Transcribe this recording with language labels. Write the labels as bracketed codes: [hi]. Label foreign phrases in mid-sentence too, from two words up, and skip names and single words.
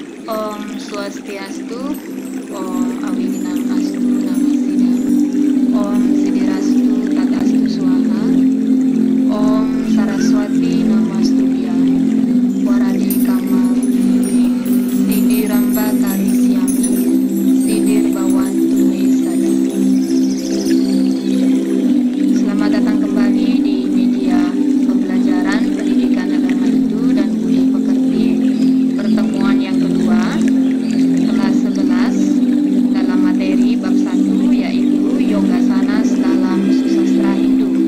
[sa] Om Swastiastu, Om Awininastu Namasidam, Om Sidirastu Tadastu Swaha, Om Saraswati Namastubhya, Waradi Kama Sidir Ramba Karisyami, Sidir Bawantu Me Sada. [id] Selamat datang kembali di media pembelajaran pendidikan agama Hindu dan Budi Pekerti, pertemuan yang kedua, kelas 11 dalam materi bab 1 yaitu Yoga Sanas dalam Susastra Hindu.